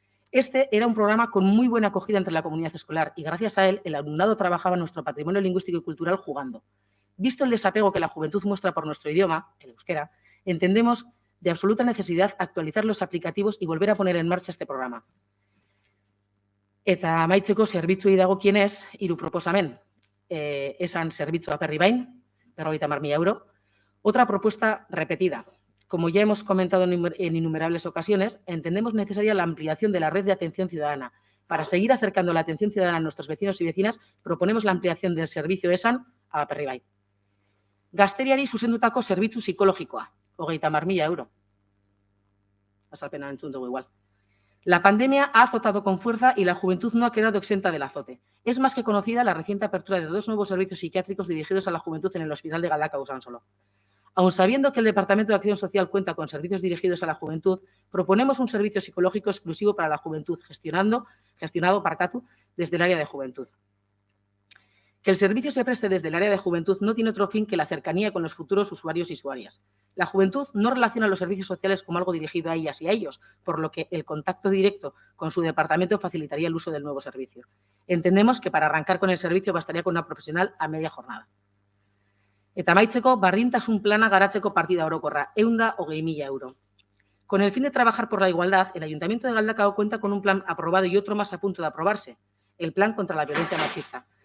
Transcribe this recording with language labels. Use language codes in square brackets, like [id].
[es] Este era un programa con muy buena acogida entre la comunidad escolar y gracias a él el alumnado trabajaba nuestro patrimonio lingüístico y cultural jugando. Visto el desapego que la juventud muestra por nuestro idioma, el euskera, entendemos de absoluta necesidad actualizar los aplicativos y volver a poner en marcha este programa. [eu] Eta amaitzeko zerbitzuei dagokienez, 3 proposamen. Esan zerbitzua berri bain, 50.000 €. [es] Otra propuesta repetida. Como ya hemos comentado en innumerables ocasiones, entendemos necesaria la ampliación de la red de atención ciudadana. Para seguir acercando la atención ciudadana a nuestros vecinos y vecinas, proponemos la ampliación del servicio ESAN a Aperribai. [eu] Gazteriari zuzendutako zerbitzu psikologikoa, 30.000 €. Azalpena entzun dugu igual. [es] La pandemia ha azotado con fuerza y la juventud no ha quedado exenta del azote. Es más que conocida la reciente apertura de 2 nuevos servicios psiquiátricos dirigidos a la juventud en el Hospital de Galdakao Usansolo. Aun sabiendo que el Departamento de Acción Social cuenta con servicios dirigidos a la juventud, proponemos un servicio psicológico exclusivo para la juventud, gestionado desde el área de juventud. Que el servicio se preste desde el área de juventud no tiene otro fin que la cercanía con los futuros usuarios y usuarias. La juventud no relaciona los servicios sociales como algo dirigido a ellas y a ellos, por lo que el contacto directo con su departamento facilitaría el uso del nuevo servicio. Entendemos que para arrancar con el servicio bastaría con una profesional a media jornada. [eu] Eta amaitzeko, bardintasun plana garatzeko partida orokorra, 120.000 €. [es] Con el fin de trabajar por la igualdad, el Ayuntamiento de Galdakao cuenta con un plan aprobado y otro más a punto de aprobarse, el Plan contra la Violencia Machista.